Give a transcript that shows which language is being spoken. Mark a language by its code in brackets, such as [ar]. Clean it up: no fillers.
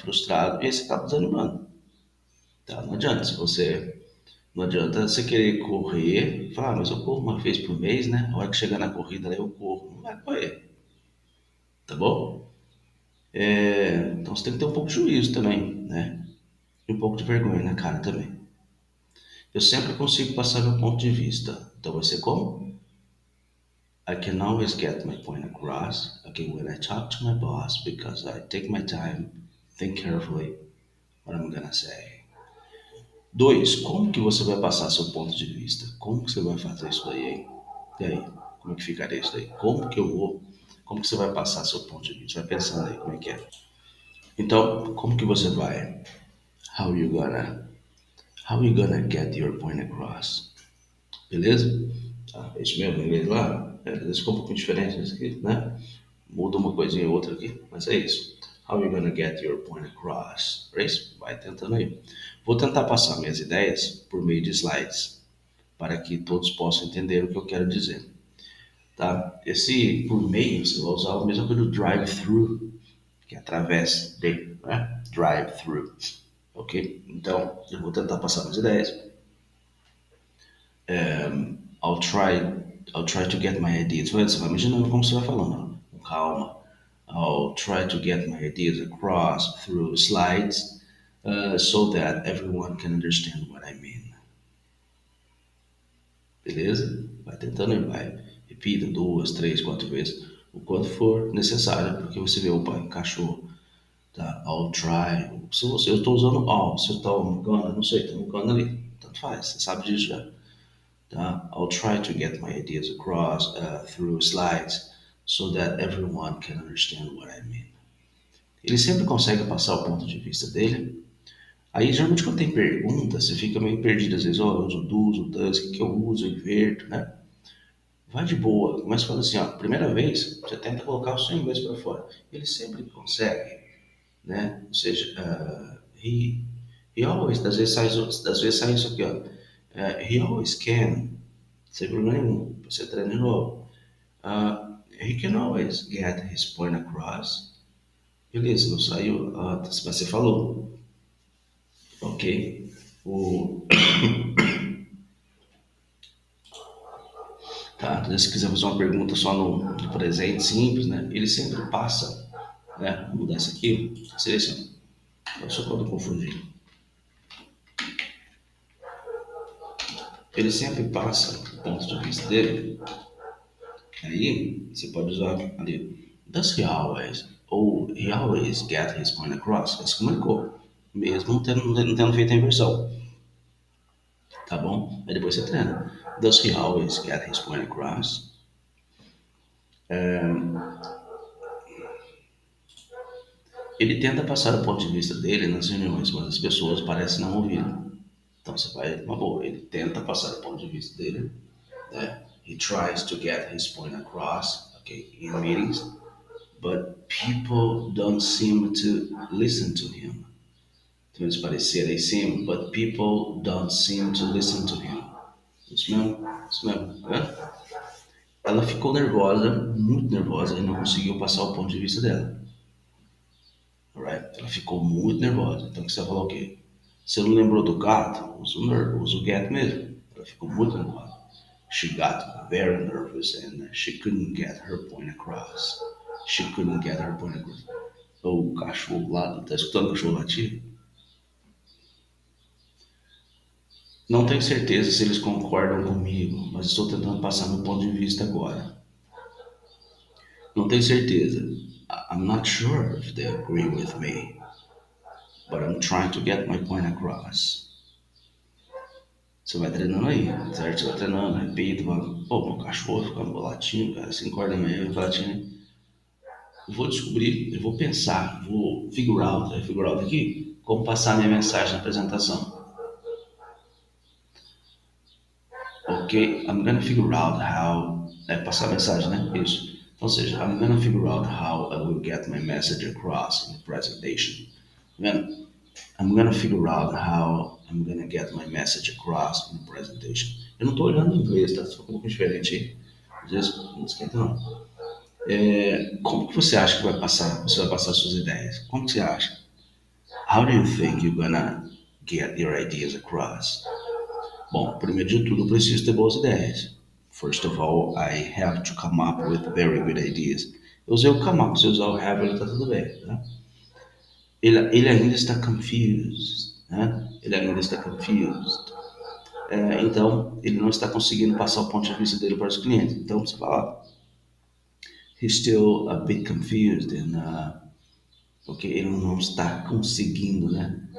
[pt] Frustrado, e aí você acaba desanimando. Tá? Não adianta você querer correr, falar, mas eu corro uma vez por mês, né? A hora que chegar na corrida, aí eu corro. Não vai correr, tá bom? Então você tem que ter um pouco de juízo também, né? E um pouco de vergonha na cara também. Eu sempre consigo passar meu ponto de vista. Então vai ser como? [en] I can always get my point across, okay, when I talk to my boss because I take my time, think carefully what I'm gonna say. [pt] Dois, como que você vai passar seu ponto de vista? Como que você vai fazer isso daí, hein? E aí, como é que ficaria isso daí? Como que você vai passar seu ponto de vista? Vai pensando aí como é que é. Então, como que você vai? [en] How you gonna, how you gonna get your point across? [pt] Beleza? Tá, é isso mesmo, inglês lá. Às vezes ficou um pouquinho diferente isso aqui, né? Muda uma coisinha ou outra aqui, mas é isso. [en] How you gonna get your point across? [pt] É isso? Vai tentando aí. Vou tentar passar minhas ideias por meio de slides, para que todos possam entender o que eu quero dizer. Tá? Esse por meio, você vai usar a mesma coisa do drive-thru, que é através de, né? Drive-thru. Ok? Então, eu vou tentar passar minhas ideias. [en] I'll try, I'll try to get my ideas. [pt] Você vai imaginando como você vai falando, ó, com calma. [en] I'll try to get my ideas across through slides so that everyone can understand what I mean. [pt] Beleza? Vai tentando e vai. Repita 2, 3, 4 vezes, o quanto for necessário, porque você vê, opa, encaixou. Tá? [en] I'll try. [pt] Eu estou usando all, se eu estou gonna, não sei, estou gonna ali. Tanto faz, você sabe disso já. Tá? [en] I'll try to get my ideas across through slides so that everyone can understand what I mean. [pt] Ele sempre consegue passar o ponto de vista dele. Aí, geralmente, quando tem pergunta, você fica meio perdido. Às vezes, ó, eu uso do, uso does, o que eu uso, eu inverto, né? Vai de boa. Começa falando assim, ó, primeira vez, você tenta colocar o seu inglês para fora. Ele sempre consegue, né? Ou seja, [en] he always, [pt] às vezes sai isso aqui, ó. [en] He always can, [pt] sem problema nenhum. Você treina de novo. [en] He can always get his point across. [pt] Beleza, não saiu, mas você falou. Ok. O, tá? Então, se quiser fazer uma pergunta só no presente simples, né? Ele sempre passa, né? Vou mudar isso aqui, seleciona. Só quando confundir. Ele sempre passa o ponto de vista dele. Aí você pode usar ali. [en] Does he always? Ou he always get his point across? [pt] Ele se comunicou, mesmo não tendo feito a inversão. Tá bom? Aí depois você treina. [en] Does he always get his point across? [pt] Ele tenta passar o ponto de vista dele nas reuniões, mas as pessoas parecem não ouvir. Então você vai, uma boa, ele tenta passar o ponto de vista dele, né? [en] He tries to get his point across, okay, in meetings, but people don't seem to listen to him. [pt] Tem esse parecer aí sim, [en] but people don't seem to listen to him. [pt] Isso mesmo, né? Ela ficou nervosa, muito nervosa, e não conseguiu passar o ponto de vista dela. [en] Alright? [pt] Ela ficou muito nervosa. Então você vai falar o quê? Você não lembrou do gato? Usa o get mesmo. Ela ficou muito nervosa. [en] She got very nervous and she couldn't get her point across. She couldn't get her point across. [pt] O cachorro lá, tá escutando o cachorro latir? Não tenho certeza se eles concordam comigo, mas estou tentando passar meu ponto de vista agora. Não tenho certeza. [en] I'm not sure if they agree with me, but I'm trying to get my point across. [pt] Você vai treinando aí, certo? Você vai treinando, repita, pô, meu cachorro ficando latindo, cara, 5 horas da manhã, fica latindo. Eu vou descobrir, eu vou pensar, vou figure out aqui, como passar minha mensagem na apresentação. [en] Ok, I'm gonna figure out how, [pt] passar a mensagem, né? Isso. Ou seja, [en] I'm gonna figure out how I will get my message across in the presentation. [pt] Vendo? [en] I'm gonna figure out how I'm gonna get my message across in the presentation. [pt] Eu não estou olhando em inglês, tá? Ficou um pouco diferente aí. Às vezes, não esquenta não. Como que você acha que você vai passar suas ideias? Como que você acha? [en] How do you think you're gonna get your ideas across? [pt] Bom, primeiro de tudo, eu preciso ter boas ideias. [en] First of all, I have to come up with very good ideas. [pt] Eu usei o come up, se eu usar o have, ele tá tudo bem, né? Ele ainda está confused, né? Ele ainda está confused. Então, ele não está conseguindo passar o ponto de vista dele para os clientes. Então, você fala, [en] he's still a bit confused and [pt] porque ele não está conseguindo, né?